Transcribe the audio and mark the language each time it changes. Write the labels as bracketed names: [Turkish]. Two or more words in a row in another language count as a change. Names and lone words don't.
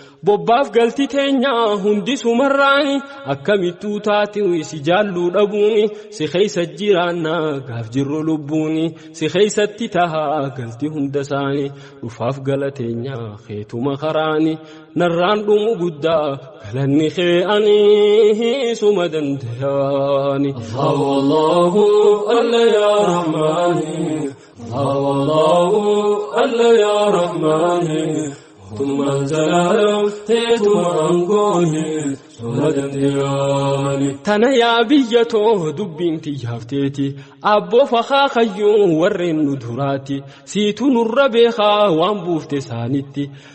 [Oromo] Bobbaaf galti teenya hundi sumarraani, akkamittuu taati si jaalluu dhabuuni, si keeysa jiraanna gaaf jirru lubbuuni, si keeysatti tahaa galti hunda saani, dhufaaf gala teenya keetuma karaani, narraan dhumu guddaa galanni kee ani suma dandayaani. [Arabic] الله، الله، الله يا رحمن. الله، الله، الله يا رحمن. [Oromo] Mootummaan zalaalam teetuma aangooni suma dandayaani. Tana yaa biyya too dubbiin tiyyaafteeti, abboo fakaa kayyuu warreen nu duraati, siitu nurra beekaa waan buufte saanitti.